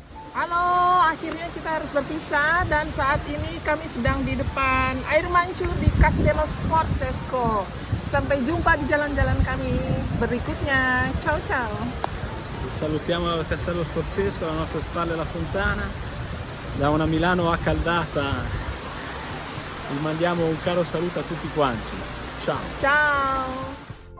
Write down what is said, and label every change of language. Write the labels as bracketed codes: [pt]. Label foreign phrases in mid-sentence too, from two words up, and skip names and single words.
[id] Halo, akhirnya kita harus berpisah dan saat ini kami sedang di depan air mancur di Castello Sforzesco. Sampai jumpa di jalan-jalan kami berikutnya. [it] Ciao ciao. Salutiamo dal Castello Sforzesco, alle nostre spalle la fontana. Da una Milano accaldata vi mandiamo un caro saluto a tutti quanti. Ciao! Ciao.